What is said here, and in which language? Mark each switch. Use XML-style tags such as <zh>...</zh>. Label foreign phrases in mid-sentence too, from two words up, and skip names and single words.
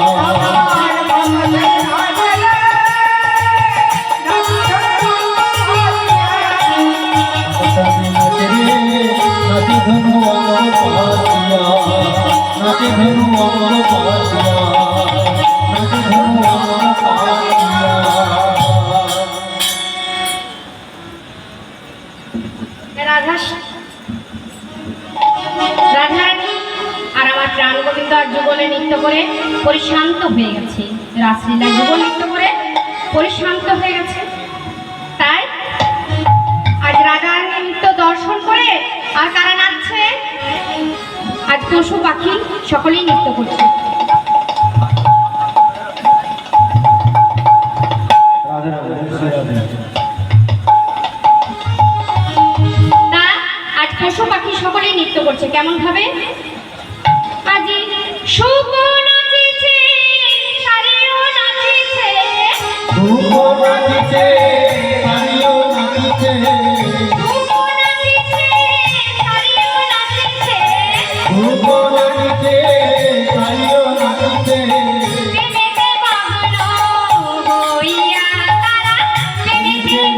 <hi>आकाश में नाचे रे नाचे धनु अंग पातिया, नाचे धनु अंग पातिया, नाचे धनु अंग पातिया।</hi> <bn>রাধারানী আর আমার প্রাণ গোবিন্দ আর যুগলে নৃত্য করে পরিশান্ত হয়ে গেছে, রাসলীলা যুগল নৃত্য করে পরিশান্ত হয়ে গেছে। তাই আজ রাধারানী নৃত্য দর্শন করে আর কারা নাচছে, আজ পশু পাখি সকলেই নৃত্য করছে। পশু পাখি সকলেই নৃত্য করছে। কেমন ভাবে? আজি শুকো নাচিছে, সারিও নাচিছে, শুকো নাচিছে, সারিও নাচিছে, শুকো নাচিছে, সারিও নাচিছে, শুকো নাচিছে, সারিও নাচিছে, প্রেমেতে মগ্ন হইয়া তারা, প্রেমেতে</bn>